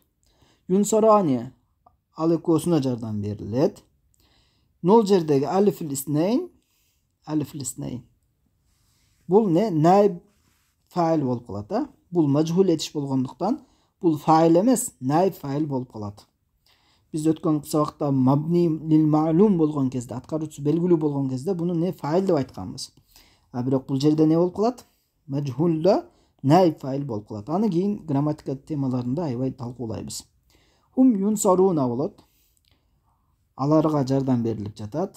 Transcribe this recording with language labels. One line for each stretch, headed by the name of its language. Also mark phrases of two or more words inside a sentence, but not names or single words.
Kyrgyz: Yunsarani ал экөөсүнө жардам берилет. Нол жердеги алифил иснейн бул не? Найб фаил болуп калат, а? Бул majhul этиш болгондуктан бул фаил эмес, найб фаил болуп калат. Биз өткөн сабакта
Arabic: مبني للمعلوم
Kyrgyz: болгон кезде, аткаруучусу белгилүү болгон кезде буну не фаил деп айтканбыз. А бирок бул жерде не болуп калат? Majhulда найб фаил болуп калат. Аны кийин грамматика темаларында аябай талкуулайбыз.
Arabic: هم ينصرون болот.
Kyrgyz: Аларга жардам берилип жатат.